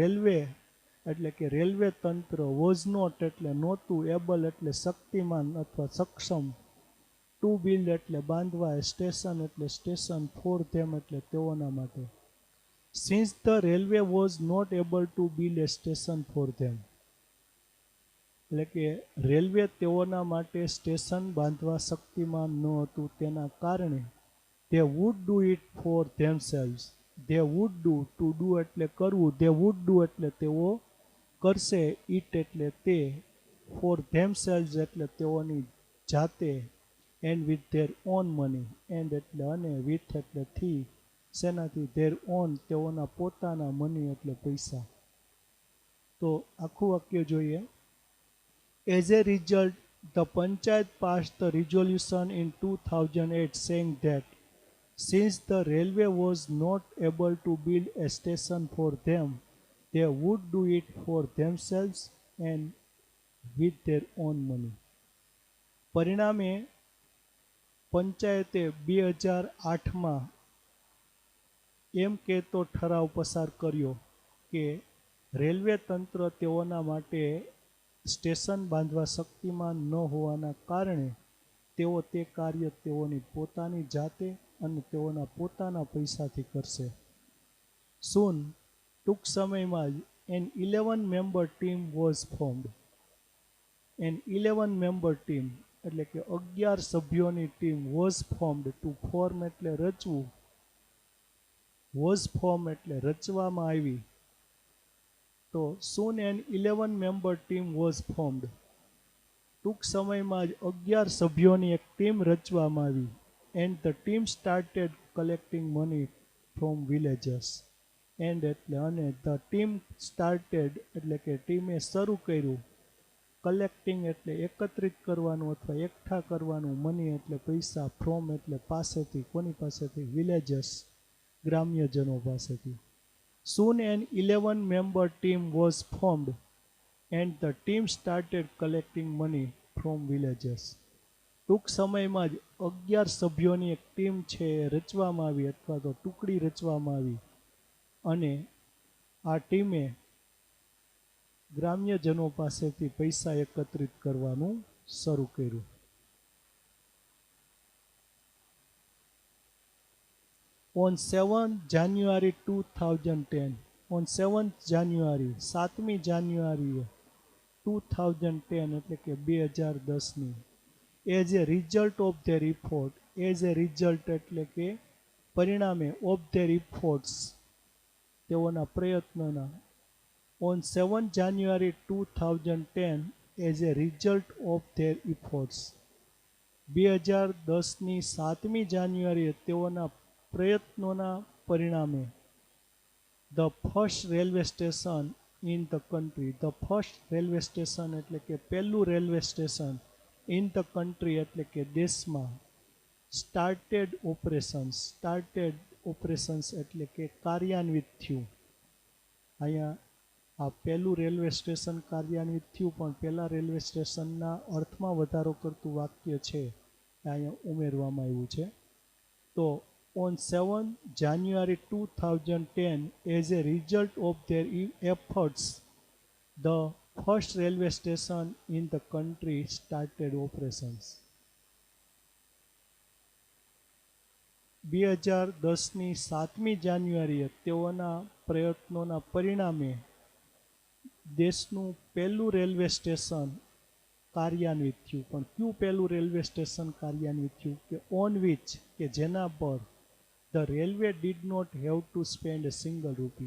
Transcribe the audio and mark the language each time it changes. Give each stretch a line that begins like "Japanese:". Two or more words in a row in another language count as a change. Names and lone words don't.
English: the railway
Gujarati: એટલે કે રેલવે તંત્ર
English: was not
Gujarati: એટલે નહોતું, એબલ એટલે શક્તિમાન અથવા સક્ષમ,
English: to build
Gujarati: એટલે બાંધવા, સ્ટેશન એટલે સ્ટેશન,
English: for them
Gujarati: એટલે તેઓના માટે.
English: since the railway was not able to build a station for them,
Gujarati: એટલે કે રેલવે તેઓના માટે સ્ટેશન બાંધવા શક્તિમાન ન હતું, તેના કારણે
English: they would do it for themselves. They would do, to do
Gujarati: એટલે કરવું,
English: they would do
Gujarati: એટલે તેઓ કરશે, it એટલે તે,
English: for themselves
Gujarati: એટલે તેઓની જાતે,
English: and with their own money, and
Gujarati: એટલે અને,
English: with
Gujarati: એટલે થી, શેનાથી,
English: their own
Gujarati: તેઓના પોતાના, money એટલે પૈસા. તો આખું વાક્ય જોઈએ.
English: As a result, the Panchayat passed the resolution in 2008 saying that since the railway was not able to build a station for them, they would do it for themselves and with their own money.
Gujarati: પરિણામે પંચાયતે 2008માં એમ કહેતો ઠરાવ પસાર કર્યો કે રેલવે તંત્ર તેઓના માટે સ્ટેશન બાંધવા શક્તિમાન ન હોવાના કારણે તેઓ તે કાર્ય તેઓની પોતાની જાતે અને તેઓના પોતાના પૈસાથી કરશે.
English: Soon,
Gujarati: ટૂંક સમયમાં જ,
English: an 11-member team was formed. An 11-member team
Gujarati: એટલે કે 11 સભ્યોની ટીમ
English: was formed, to form
Gujarati: એટલે રચવું,
English: was formed
Gujarati: એટલે રચવામાં આવી.
English: તો soon an 11-member team was formed.
Gujarati: ટૂંક સમયમાં જ 11 સભ્યોની એક ટીમ રચવામાં આવી.
English: And the team started collecting money from villages.
Gujarati: And એટલે અને
English: the team started
Gujarati: એટલે કે ટીમે શરૂ કર્યું, કલેક્ટિંગ એટલે એકત્રિત કરવાનું અથવા એકઠા કરવાનું, મની એટલે પૈસા, ફ્રોમ એટલે પાસેથી, કોની પાસેથી, વિલેજસ ગ્રામ્યજનો પાસેથી.
English: Soon an 11-member team was formed and the team started collecting money from villages.
Gujarati: ટૂંક સમયમાં જ 11 સભ્યોની એક ટીમ છે રચવામાં આવી અથવા તો ટુકડી રચવામાં આવી અને આ ટીમે ગ્રામ્યજનો પાસેથી પૈસા એકત્રિત કરવાનું શરૂ કર્યું.
English: On 7th January 2010, on 7th January,
Gujarati: 7મી જાન્યુઆરીએ 2010 એટલે કે 2010ની,
English: as a result of their effort, as a result
Gujarati: એટલે કે પરિણામે,
English: of their efforts
Gujarati: તેઓના પ્રયત્નોના,
English: on 7th January 2010 as a result of their efforts,
Gujarati: 2010ની 7મી જાન્યુઆરીએ તેઓના પ્રયત્નોના પરિણામે,
English: the first railway station in the country, the first railway station
Gujarati: એટલે કે પહેલું રેલવે સ્ટેશન,
English: in the country
Gujarati: એટલે કે દેશમાં,
English: started operations
Gujarati: એટલે કે કાર્યાન્વિત થયું. અહીંયા આ પહેલું રેલવે સ્ટેશન કાર્યાન્વિત થયું, પણ પહેલા રેલવે સ્ટેશનના અર્થમાં વધારો કરતું વાક્ય છે અહીંયા ઉમેરવામાં આવ્યું છે.
English: તો on 7th January 2010, as a result of their efforts, the first railway station in the country started operations.
Gujarati: 2010ની 7મી જાન્યુઆરીએ તેઓના પ્રયત્નોના પરિણામે દેશનું પહેલું રેલવે સ્ટેશન કાર્યાન્વિત થયું. પણ કયું પહેલું રેલવે સ્ટેશન કાર્યાન્વિત થયું? કે
English: on which,
Gujarati: કે જેના પર
English: the railway did not have to spend a single rupee.